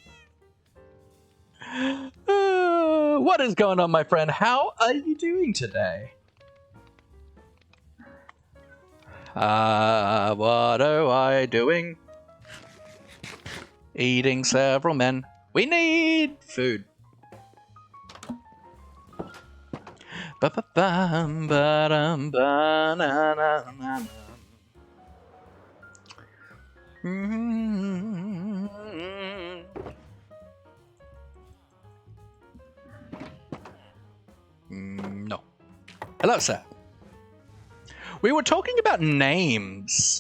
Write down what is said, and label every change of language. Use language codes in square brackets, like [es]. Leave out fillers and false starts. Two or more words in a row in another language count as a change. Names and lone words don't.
[en] What is going on, my friend? How are you doing today? What am I doing? Eating several men. We need food. Ba-ba-bum, ba-dum, ba-na-na-na-na. No. Hello, sir. We were talking about names.